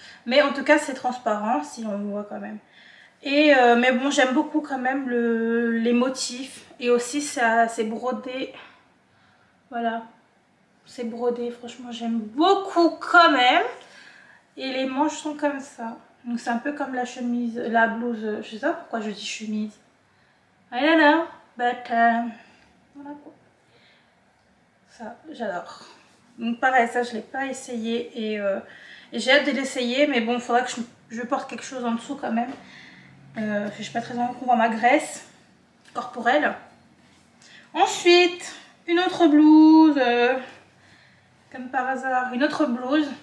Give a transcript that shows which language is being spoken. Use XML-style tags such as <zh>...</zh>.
<fr>Mais en tout cas c'est transparent, si on me voit quand même. Et mais bon j'aime beaucoup quand même les motifs. Et aussi c'est brodé. Voilà. C'est brodé, franchement j'aime beaucoup quand même. Et les manches sont comme ça. Donc c'est un peu comme la chemise, la blouse. Je sais pas pourquoi je dis chemise.</fr> <en>I don't know, but</en> <fr>voilà quoi. Ça, j'adore. Donc pareil, ça je l'ai pas essayé et j'ai hâte de l'essayer. Mais bon, il faudra que je porte quelque chose en dessous quand même. Je suis pas très envie qu'on voit ma graisse corporelle. Ensuite, une autre blouse. Comme par hasard, une autre blouse.</fr>